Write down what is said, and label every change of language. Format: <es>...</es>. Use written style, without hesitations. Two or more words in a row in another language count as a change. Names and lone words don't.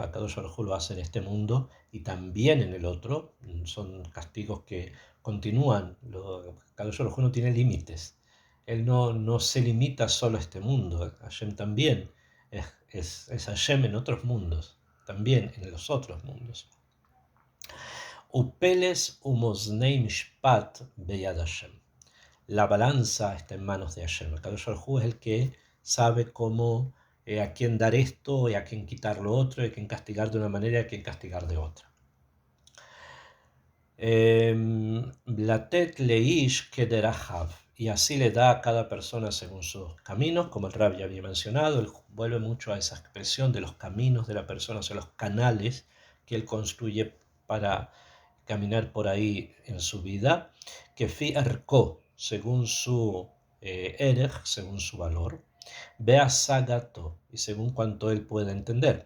<he>הקדוש ברוך הוא</he> <es>lo hace en este mundo y también en el otro. Son castigos que continúan.</es> <he>הקדוש ברוך הוא</he> <es>no tiene límites. Él no se limita solo a este mundo. Hashem también es Hashem en otros mundos, también en los otros mundos.</es> <he>ופלס ומאזני משפט ביד השם.</he> <es>La balanza está en manos de Hashem. El</es> <he>קדוש ברוך הוא</he> <es>es el que sabe cómo, a quién dar esto y a quién quitar lo otro, y a quién castigar de una manera y a quién castigar de otra.</es> <he>לתת לאיש כדרכיו,</he> <es>y así le da a cada persona según sus caminos, como el Rab ya había mencionado. Él vuelve mucho a esa expresión de los caminos de la persona, o sea, los canales que él construye para caminar por ahí en su vida, que</es> <he>לפי ערכו,</he> <es>según su erech, según su valor,</es> <he>והשגתו,</he> <es>y según cuanto él pueda entender.</es>